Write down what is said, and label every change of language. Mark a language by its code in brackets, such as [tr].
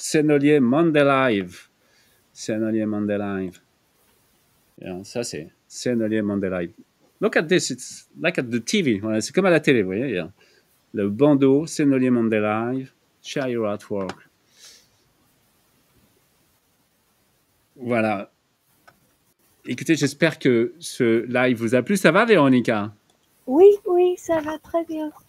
[en] Senolier Monday Live. Senolier Monday Live. [fr] Yeah, ça c'est Senolier Monday Live. [en] Look at this, it's like at the TV. [fr] Voilà, c'est comme à la télé, vous voyez. [en] Yeah. [fr] Le bandeau, [en] Senolier Monday Live. Share your artwork. [fr] Voilà. Écoutez, j'espère que ce live vous a plu. Ça va, Véronica? Oui, ça va très bien.